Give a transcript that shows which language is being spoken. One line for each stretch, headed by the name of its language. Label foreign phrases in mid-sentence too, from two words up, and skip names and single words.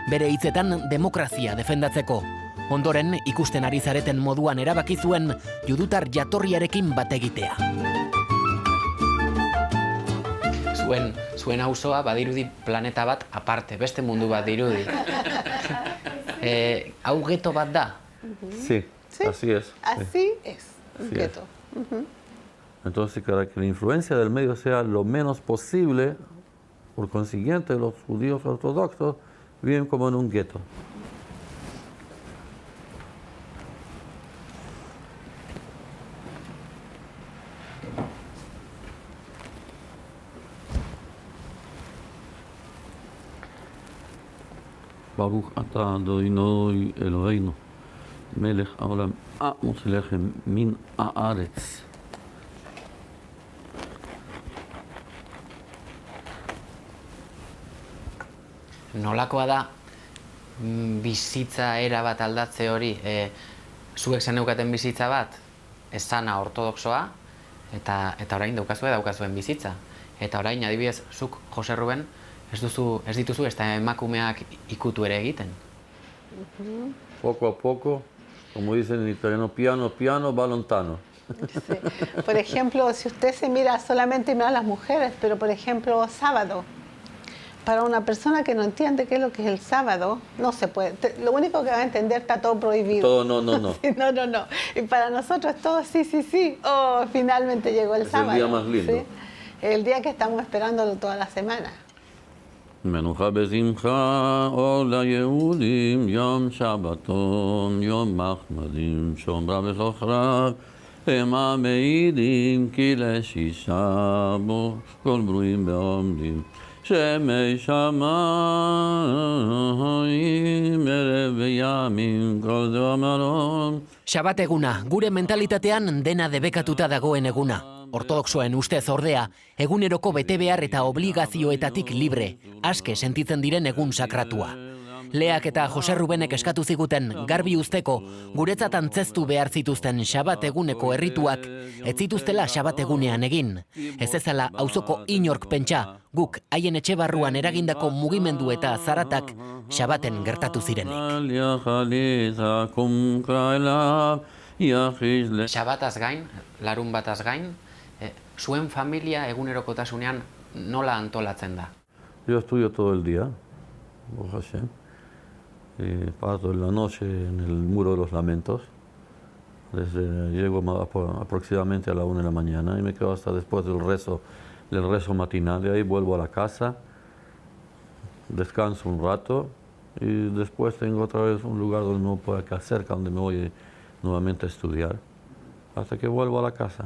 Basque: bere hitzetan demokrazia defendatzeko. Ondoren, ikusten ari zareten moduan erabaki zuen judutar jatorriarekin bat egitea. Zuen auzoa badirudi planeta bat aparte, beste mundu bat dirudi. Hau geto bat da?
Spanish: Sí, así es. Así es, un gueto. Entonces, para que la influencia del medio sea lo menos posible, por consiguiente, los judíos ortodoxos viven como en un gueto.
Hebrew: ברוך אתה אדוני אלוהינו, מלך העולם, המוציא לחם מן הארץ.
Basque: Nolakoa da bizitza era bat aldatze hori? Zuek zeneukaten bizitza bat, ez zana ortodoxoa, eta orain daukazuen bizitza. Eta orain, adibidez, zuk, Jose Ruben, ez dituzu ez da emakumeak ikutu ere egiten.
Spanish: Poco a poco, como dicen en italiano,
Italian: piano, piano, va lontano.
Spanish: Sí. Por ejemplo, si usted se mira, solamente mira a las mujeres, pero por ejemplo, sábado. Para una persona que no entiende qué es lo que es el sábado, no se puede. Lo único que va a entender está todo prohibido. Todo no. Sí, no. Y para nosotros todo sí. Oh, finalmente llegó el sábado. Es el día más lindo. ¿Sí? El día que estamos esperándolo toda la semana.
Hebrew: מנוחה בשמחה, אור ליהודים, יום שבתון, יום מחמדים, שומרה וזוכרה, המה מעידים, כי לשישה בו, כל ברואים בעומדים. שמי שמיים, ערב וימים, כל זה אמרון.
Basque: Shabat eguna, gure mentalitatean dena debekatuta dagoen eguna. Ortodoxoen ustez ordea, eguneroko betebehar eta obligazioetatik libre, aske sentitzen diren egun sakratua. Leak eta Jose Rubenek eskatu ziguten garbi uzteko, guretzat antzeztu behar zituzten Shabat eguneko errituak, ez zituztela Shabat egunean egin. Ez ezala auzoko inork pentsa, guk haien etxe barruan eragindako mugimendu eta zaratak Shabaten gertatu zirenek. Shabataz gain, larun bataz gain, zuen familia egunerokotasunean nola antolatzen da?
Spanish: Yo estudio todo el día,
Hebrew: ברוך השם.
Spanish: Paso la noche en el Muro de los Lamentos. Llego aproximadamente a la 1 de la mañana y me quedo hasta después del rezo matinal. De ahí vuelvo a la casa, descanso un rato y después tengo otra vez un lugar donde me puedo quedar cerca, donde me voy nuevamente a estudiar, hasta que vuelvo a la casa.